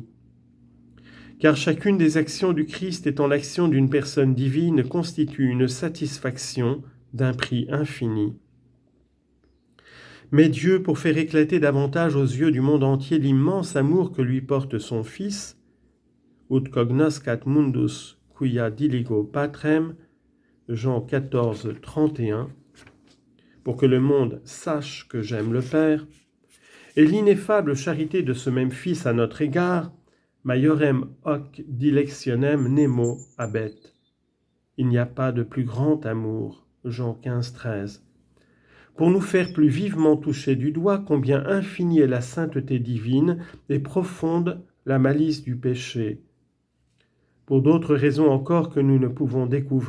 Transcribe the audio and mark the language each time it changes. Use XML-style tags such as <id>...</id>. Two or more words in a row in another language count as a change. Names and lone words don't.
<fr>Car chacune des actions du Christ étant l'action d'une personne divine constitue une satisfaction d'un prix infini. Mais Dieu, pour faire éclater davantage aux yeux du monde entier l'immense amour que lui porte son Fils,</fr> <la>ut cognoscat mundus quia diligo patrem,</la> <fr>Jean 14, 31, pour que le monde sache que j'aime le Père, et l'ineffable charité de ce même Fils à notre égard,</fr> <la>maiorem hoc dilectionem nemo habet.</la> <fr>Il n'y a pas de plus grand amour. Jean 15, 13. Pour nous faire plus vivement toucher du doigt combien infinie est la sainteté divine et profonde la malice du péché. Pour d'autres raisons encore que nous ne pouvons découvrir.</fr>